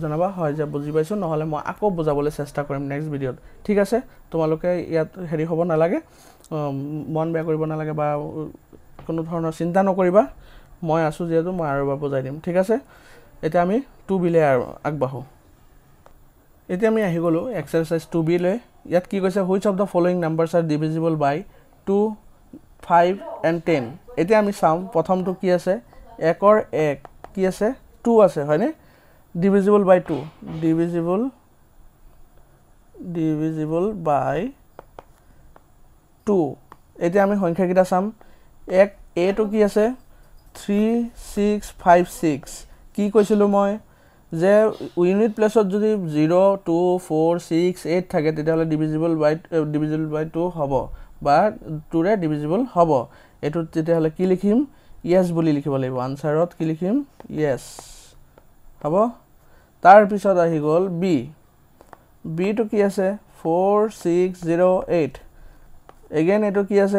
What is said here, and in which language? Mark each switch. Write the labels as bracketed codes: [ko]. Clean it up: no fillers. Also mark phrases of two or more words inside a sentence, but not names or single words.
[as] জনাবা হয় যে বুজি পাইছো নহলে মই আকৌ বুজাবলৈ চেষ্টা কৰিম [en] next videoত [as] ঠিক আছে তোমালোকে ইয়াত হেৰি হ'ব নালাগে মন বেয়া কৰিব নালাগে বা কোনো ধৰণৰ চিন্তা নকৰিবা মই আছো যেহেতু মই আৰু বুজাই দিম ঠিক আছে এতিয়া আমি 2b লে আগবাহু এতিয়া আমি আহি গলো এক্সাৰসাইজ 2b লে ইয়াত কি কৈছে [en] which of the following numbers are divisible by 2 5 and 10 [as] এতিয়া আমি চাম প্ৰথমটো কি আছে 1 ৰ 1 কি আছে 2 আছে হয়নে [en] divisible by 2 divisible by [as] 2 এতিয়া আমি সংখ্যা কিটা চাম এক a to কি আছে 3 6 5 6 কি কৈছিলো মই যে [en] unit placeত [as] যদি 0 2 4 6 8 থাকে তেতিয়াহলে [en] divisible by 2 [as] হ'ব বা 2 ৰে divisible হ'ব এটো তেতিয়াহলে কি লিখিম yes বুলি লিখিব লাগিব আনসাৰত কি লিখিম yes হ'ব তাৰ পিছত আহি গল b to কি আছে 4 6 0 8 again এটো কি আছে